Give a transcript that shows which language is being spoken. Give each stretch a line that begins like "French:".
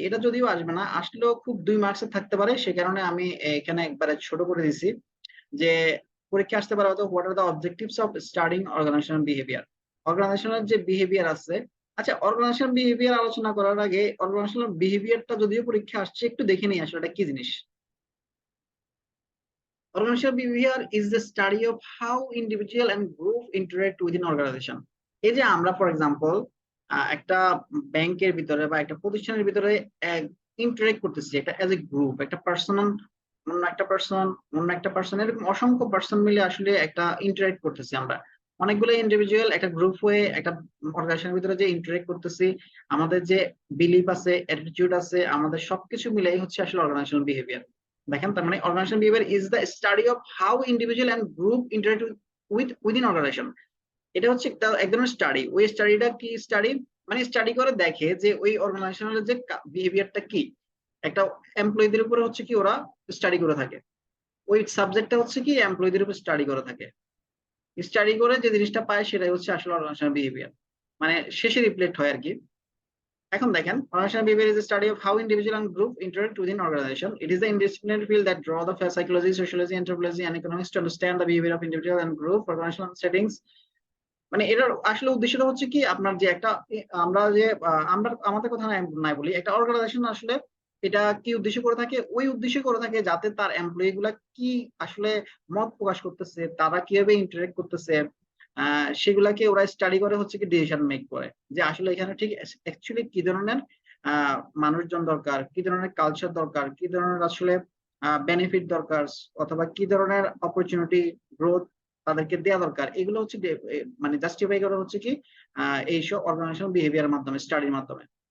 Bangla: এটা যদিও আসবে না, আসলেও খুব 2 মার্কসের থাকতে পারে, সে কারণে আমি এখানে একবারে ছোট করে দিছি যে পরীক্ষা আসতে পারে হয়তো
English: What are the objectives of studying organization behaviour.
Bangla: অর্গানাইজেশনের যে বিহেভিয়ার আছে, আচ্ছা অর্গানাইজেশন বিহেভিয়ার আলোচনা করার আগে অর্গানাইজেশনাল বিহেভিয়ারটা যদিও পরীক্ষা আসছে, একটু দেখে নিই আসলে এটা কি জিনিস।
English: Organizational behavior is the study of how individual and group interact within organization.
Bangla: এই যে আমরা ফর এক্সাম্পল একটা ব্যাংকের ভিতরে বা একটা প্রতিষ্ঠানের ভিতরে ইন্টারেক্ট করতেছি একটা এজ এ গ্রুপ, একটা পার্সন অন্য একটা পার্সন অন্য একটা পার্সন, এরকম অসংখ্য পার্সন মিলে আসলে একটা ইন্টারেক্ট করতেছি আমরা। অনেকগুলো ইন্ডিভিজুয়াল একটা গ্রুপ হয়ে একটা অর্গানাইজেশনের ভিতরে যে ইন্টারেক্ট করতেছি, আমাদের যে বিলিফ আছে, অ্যাটিটিউড আছে, আমাদের সবকিছু মিলাই হচ্ছে আসলে অর্গানাইজেশনাল বিহেভিয়ার। দেখেন তার মানে
English: Organization behaviour is the study of how individual and group interact within organization.
Bangla: এটা হচ্ছে এক ধরনের স্টাডি। ওই স্টাডিটা কি স্টাডি, মানে স্টাডি করে দেখে যে ওই অর্গানাইজেশনের যে বিহেভিয়ারটা কি, একটা এমপ্লয়ীদের উপরে হচ্ছে কি ওরা স্টাডি করে থাকে, ওই সাবজেক্টটা হচ্ছে কি এমপ্লয়ীদের উপর স্টাডি করে থাকে, স্টাডি করে যে জিনিসটা পায় সেটাই হচ্ছে আসলে অর্গানাইজেশনাল বিহেভিয়ার, মানে শেষে রিফ্লেক্ট হয় আর কি। এখন দেখেন
English: organizational behavior is a study of how individual and group interact within organization. It is the interdisciplinary field that draw the psychology, sociology, anthropology, and economics to understand the behavior of individual and group organizational settings.
Bangla: মানে এটার আসলে উদ্দেশ্যটা হচ্ছে কি আপনার যে একটা আমরা যে আমরা আমাদের কথা নাই বলি, একটা অর্গানাইজেশন আসলে এটা কি উদ্দেশ্য করে থাকে, ওই উদ্দেশ্য করে থাকে যাতে তার এমপ্লয়ি গুলা কি আসলে মত প্রকাশ করতেছে, তারা কিভাবে ইন্টারেক্ট করতেছে, সেগুলাকে ওরা স্টাডি করে হচ্ছে কি ডিসিশন মেক করে, যে আসলে এখানে ঠিক অ্যাকচুয়ালি কি ধরনের মানুষজন দরকার, কি ধরনের কালচার দরকার, কি ধরনের আসলে বেনিফিট দরকার, অথবা কি ধরনের অপরচুনিটি গ্রোথ তাদেরকে দেওয়া দরকার, এগুলো হচ্ছে মানে জাস্টিফাই করা হচ্ছে কি এইসব অর্গানাইজেশন বিহেভিয়ার মাধ্যমে, স্টাডির মাধ্যমে।